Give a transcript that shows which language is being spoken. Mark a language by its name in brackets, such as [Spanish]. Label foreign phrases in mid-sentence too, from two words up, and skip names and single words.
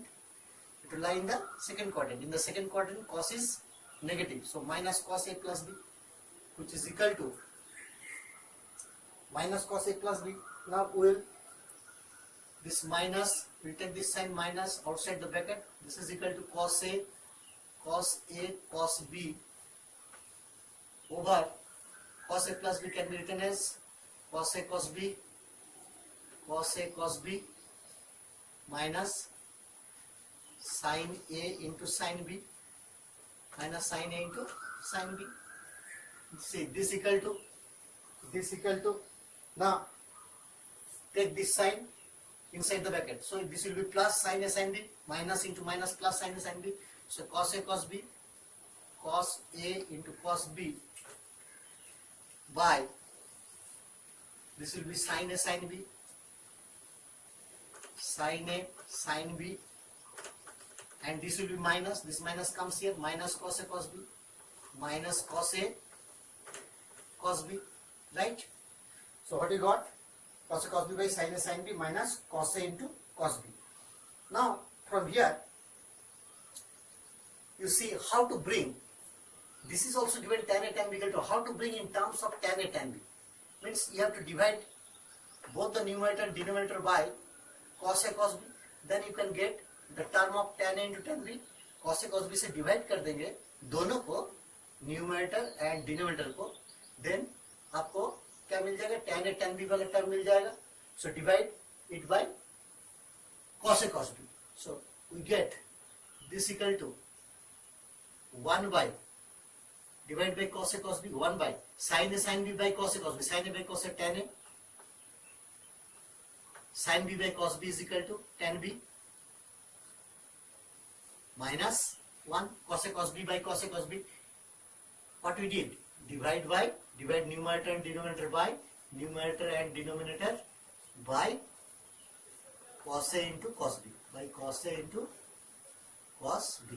[English] It will lie in the second quadrant. In the second quadrant, cos is negative. So minus cos A plus B, which is equal to minus cos A plus B. Now we will, this minus, we take this sign minus outside the bracket. This is equal to cos A cos B over cos A plus B can be written as cos A cos B minus sin A into sin B minus sin A into sin B. see this equal to, now take this sign inside the bracket. So this will be plus sin A sin B, minus into minus plus sin A sin B. So cos A cos B, cos A into cos B by this will be sin A sin B, sin A sin B, and this will be minus, this minus comes here, minus cos A cos B, minus cos A cos B, right? So what you got? Cos A cos B by sin A sin B minus cos A into cos B. Now from here you see how to bring, this is also given tan A tan B equal to, how to bring in terms of tan A tan B. Means you have to divide both the numerator and denominator by cos A cos B, then you can get the term of tan A into tan B. Cos A cos B [Hindi] से divide कर देंगे दोनों को, [English] numerator and denominator [Hindi] को, then आपको क्या मिल जाएगा, [English] tan A tan B [Hindi] वाला term मिल जाएगा. [English] So divide it by cos A cos B. So we get this equal to 1 by, divide by cos A cos B, 1 by sin A sin B by cos A cos B, sin A by cos A tan A, sin B by cos B is equal to tan B, minus 1 cos A cos B by cos A cos B. What we did? Divide numerator and denominator by numerator and denominator by cos A into cos B, by cos A into cos B.